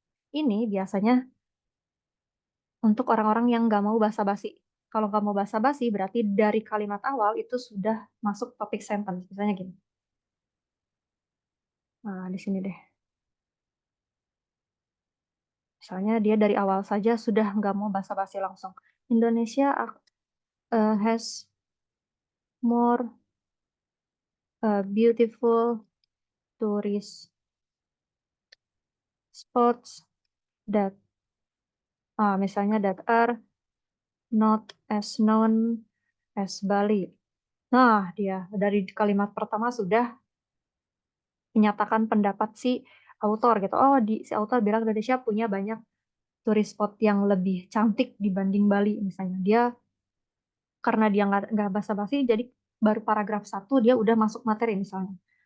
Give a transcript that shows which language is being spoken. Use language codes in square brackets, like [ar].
[id] Ini biasanya untuk orang-orang yang nggak mau basa-basi. Kalau nggak mau basa-basi, berarti dari kalimat awal itu sudah masuk topik sentence. Misalnya gini. Nah, di sini deh. Misalnya dia dari awal saja sudah nggak mau basa-basi langsung. [en] Indonesia has more beautiful tourist spots that misalnya that are not as known as Bali. [id] Nah, dia dari kalimat pertama sudah menyatakan pendapat si autor gitu. Oh, si autor bilang Indonesia punya banyak tourist spot yang lebih cantik dibanding Bali misalnya. Dia karena dia nggak basa-basi, jadi baru paragraf 1 dia udah masuk materi misalnya.